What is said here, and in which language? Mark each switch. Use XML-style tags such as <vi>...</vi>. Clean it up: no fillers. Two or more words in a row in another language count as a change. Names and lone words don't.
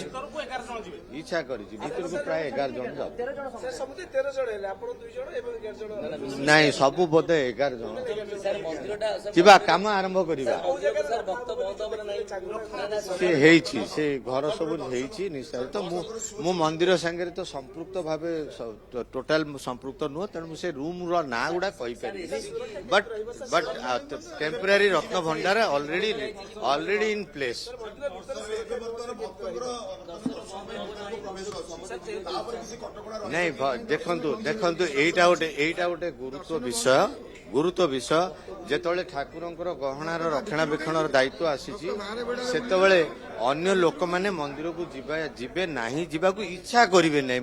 <or>ଭିତରକୁ ପ୍ରାୟ 11 ଜଣ ଯାଉ, ନାଇଁ ସବୁ ବୋଧେ 11 ଜଣ ଯିବା, କାମ ଆରମ୍ଭ କରିବା। ସେ ହେଇଛି, ସେ ଘର ସବୁ ହେଇଛି ନିଶ୍ଚିତ। ମୁଁ ମନ୍ଦିର ସାଙ୍ଗରେ ତ ସମ୍ପୃକ୍ତ ଭାବେ ଟୋଟାଲ ସମ୍ପୃକ୍ତ ନୁହଁ, ତେଣୁ ମୁଁ ସେ ରୁମ୍ ର ନାଁ ଗୁଡା କହିପାରିବିନି।</or> <en>but temporary ରତ୍ନ ଭଣ୍ଡାର already in place.</en> <or>ନାଇଁ ଦେଖନ୍ତୁ ଏଇଟା ଗୋଟେ ଗୁରୁତ୍ୱ ବିଷୟ। ଯେତେବେଳେ ଠାକୁରଙ୍କର ଗହଣାର ରକ୍ଷଣାବେକ୍ଷଣର ଦାୟିତ୍ୱ ଆସିଛି, ସେତେବେଳେ ଅନ୍ୟ ଲୋକମାନେ ମନ୍ଦିରକୁ ଯିବେ ନାହିଁ, ଯିବାକୁ ଇଚ୍ଛା କରିବେ ନାହିଁ।</or>